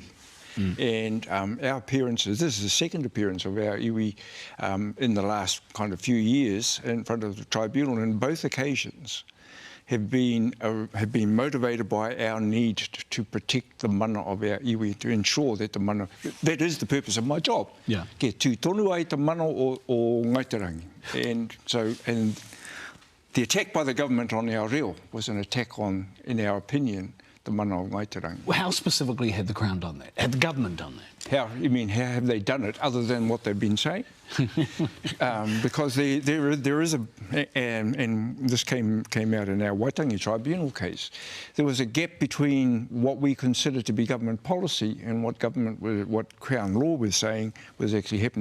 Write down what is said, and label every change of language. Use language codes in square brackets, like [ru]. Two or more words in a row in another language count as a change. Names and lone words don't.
[en] And our appearances, this is the second appearance of our iwi in the last kind of few years in front of the tribunal, and both occasions have been motivated by our need to protect the mana of our iwi, to ensure that the mana, that is the purpose of my job. Yeah. [mi] Ke tū tonu ai te mana o Ngai Te Rangi. [en] And so, and the attack by the government on our reo was an attack on, in our opinion, the mana of Ngai Te Rangi. Well, how specifically had the Crown done that? Had the government done that? How, you mean, how have they done it other than what they've been saying? Because there is a, and this came out in our Waitangi Tribunal case, there was a gap between what we consider to be government policy and what Crown law was saying was actually happening.